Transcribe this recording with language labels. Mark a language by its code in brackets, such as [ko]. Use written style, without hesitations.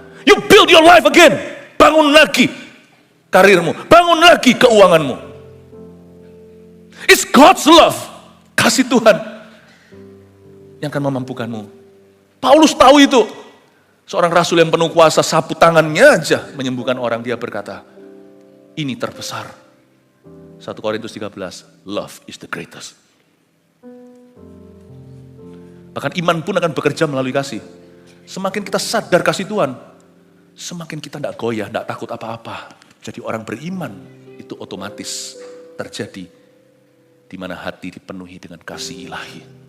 [en] You build your life again, [id] bangun lagi karirmu, bangun lagi keuanganmu. [en] It's God's love, [id] kasih Tuhan yang akan memampukanmu. Paulus tahu itu. Seorang rasul yang penuh kuasa, sapu tangannya aja menyembuhkan orang. Dia berkata, ini terbesar. [en] 1 Korintus 13, love is the greatest. [id] Bahkan iman pun akan bekerja melalui kasih. Semakin kita sadar kasih Tuhan, semakin kita tidak goyah, tidak takut apa-apa. Jadi orang beriman itu otomatis terjadi di mana hati dipenuhi dengan kasih ilahi.